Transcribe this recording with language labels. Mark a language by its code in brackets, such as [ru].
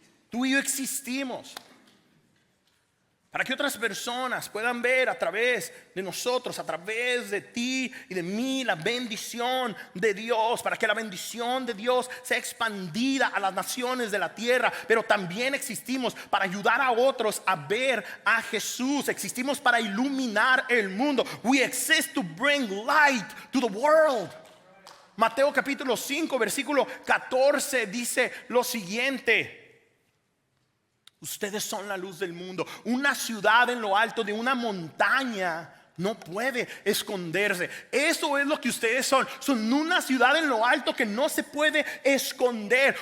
[es] Tú y yo existimos para que otras personas puedan ver a través de nosotros, a través de ti y de mí, la bendición de Dios, para que la bendición de Dios sea expandida a las naciones de la tierra. Pero también existimos para ayudar a otros a ver a Jesús. Existimos para iluminar el mundo. [en] We exist to bring light to the world. [es] Mateo capítulo 5 versículo 14 dice lo siguiente: ustedes son la luz del mundo. Una ciudad en lo alto de una montaña no puede esconderse. Eso es lo que ustedes son. Son una ciudad en lo alto que no se puede esconder.